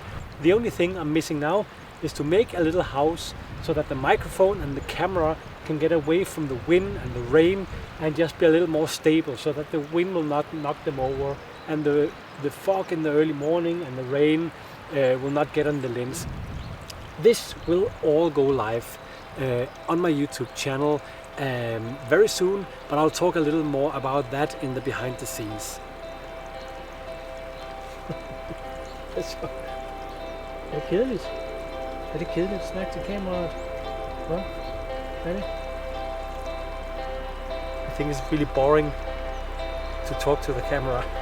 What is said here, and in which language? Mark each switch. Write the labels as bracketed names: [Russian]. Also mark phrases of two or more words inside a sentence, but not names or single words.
[English] The only thing I'm missing now is to make a little house so that the microphone and the camera can get away from the wind and the rain and just be a little more stable, so that the wind will not knock them over, and the fog in the early morning and the rain will not get on the lens. This will all go live on my YouTube channel very soon, but I'll talk a little more about that in the behind the scenes. [Danish] Det er kedeligt. Er det kedeligt at snakke til kameraet? Hvad? Er det? [English] I think it's really boring to talk to the camera.